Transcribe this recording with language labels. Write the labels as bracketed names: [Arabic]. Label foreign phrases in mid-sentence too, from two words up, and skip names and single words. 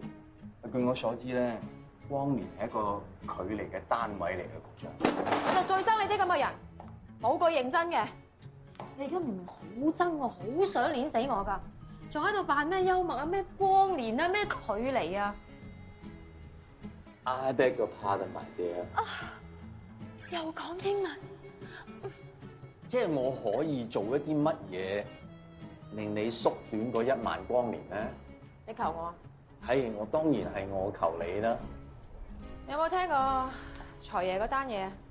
[Cantonese] 據我所知咧，光年係一個距離嘅單位嚟嘅，局長。我就最憎你啲咁嘅人，冇句認真嘅。你而家明明好憎我，好想碾死我㗎，仲喺度扮咩幽默啊、咩光年啊、咩距離啊。 [English] I beg your pardon, my dear。 [Cantonese] 又講英文。即係我可以做一啲乜嘢， 令你縮短嗰1萬光年咧？你求我啊？係，我當然係我求你啦。你有冇聽過財爺嗰單嘢？